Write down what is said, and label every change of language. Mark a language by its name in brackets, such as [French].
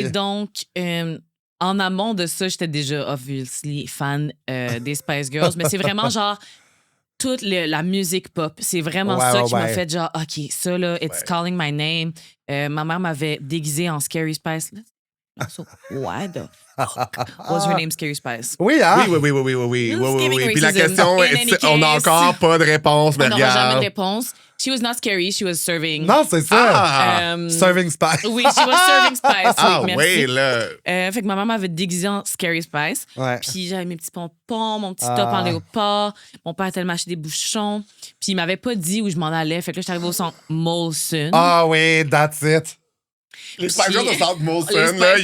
[French] Et donc... en amont de ça, j'étais déjà obviously fan des Spice Girls, mais c'est vraiment genre toute la musique pop. C'est vraiment ça qui m'a fait genre, OK, ça là, It's Calling My Name. Ma mère m'avait déguisée en Scary Spice. [English] So, why the fuck was her name Scary Spice? [French] Oui, hein? Oui. Puis la question, on n'a encore pas de réponse, mais on n'aura jamais de regarde. réponse. [English] She was not scary, she was serving. [French] Non, c'est ça. Serving Spice. [English] Oui, she was serving Spice. [French] Ah oui, oui, là. fait que ma maman m'avait déguisé en Scary Spice. Ouais. Puis j'avais mes petits pompons, mon petit top en léopard. Mon père a tellement acheté des bouchons. Puis il m'avait pas dit où je m'en allais. Fait que là, j'étais arrivée au centre Molson. [English] Ah oui, that's it. [French] Les Spice Girls au centre Molson, Les là, Spice